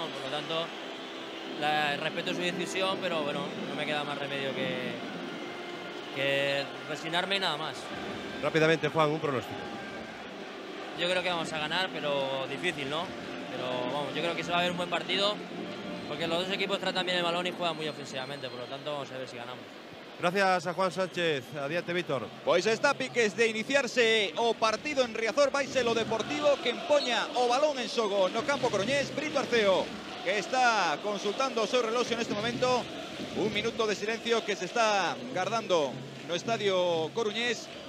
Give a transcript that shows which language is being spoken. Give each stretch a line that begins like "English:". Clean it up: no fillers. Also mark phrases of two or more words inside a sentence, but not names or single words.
Spanish: Por lo tanto, respeto su decisión, pero bueno, no me queda más remedio que resignarme y nada más. Rápidamente, Juan, un pronóstico. Yo creo que vamos a ganar, pero difícil, ¿no? Pero vamos, yo creo que se va a ver un buen partido, porque los dos equipos tratan bien el balón y juegan muy ofensivamente, por lo tanto vamos a ver si ganamos. Gracias a Juan Sánchez.
Galician: Adiante, Víctor. Pois está piques de iniciarse o partido en Riazor. Vai ser o Deportivo que empoña o balón en xogo no campo coruñés. Brito Arceo, que está consultando o seu reloxo neste momento. Un minuto de silencio que se está guardando no estadio coruñés.